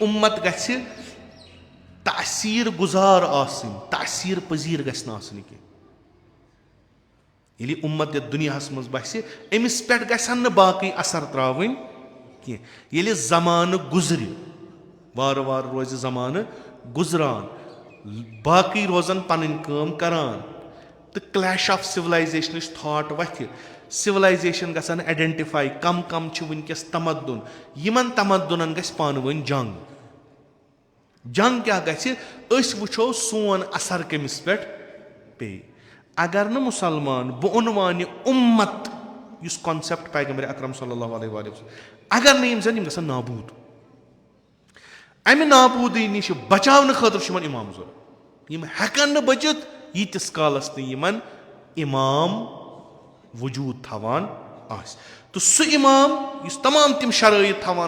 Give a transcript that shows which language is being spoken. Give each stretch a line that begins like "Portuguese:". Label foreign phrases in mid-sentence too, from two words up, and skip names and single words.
Kashmiri: اُمت گژھِ تأثیٖر گُزار آسٕنۍ تأثیٖر پٔزیٖر گژھِ نہٕ آسٕنۍ کینٛہہ ییٚلہِ یہِ اُمت یَتھ دُنیاہَس منٛز بَسہِ أمِس پٮ۪ٹھ گژھن نہٕ باقٕے اثر ترٛاوٕنۍ کینٛہہ ییٚلہِ زمانہٕ گُزرِ وارٕ وارٕ روزِ زمانہٕ گُزران باقٕے روزن پنٕنۍ کٲم کران تہٕ
English: clash of civilization
Kashmiri: تھاٹ وۄتھِ سِولایزیشن گژھن آیڈینٹِفاے کم کم چھِ وٕنکیٚس تمدُن یِمن تمدُنن گژھِ پانہٕ ؤنۍ جنگ کیاہ گژھِ أسۍ وٕچھو سون اثر کٔمِس پٮ۪ٹھ پیٚیہِ اگر نہٕ مُسلمان بہٕ اونوان یہِ اُمت یُس کانسیپٹ پیغمبرِ اکرم
Arabic: صلی اللہ علیہ وسلم
Kashmiri: اگر نہٕ یِم زن یِم گژھن نابوٗد امہِ نابوٗدی نِش بچاونہٕ خٲطرٕ چھُ یِمن اِمام ضوٚرتھ یِم ہٮ۪کن نہٕ بٔچِتھ ییٖتِس کالس نہٕ یِمن اِمام وجوٗد تھاوان آسہِ تہٕ سُہ اِمام یُس تمام تِم شرٲیط تھاوان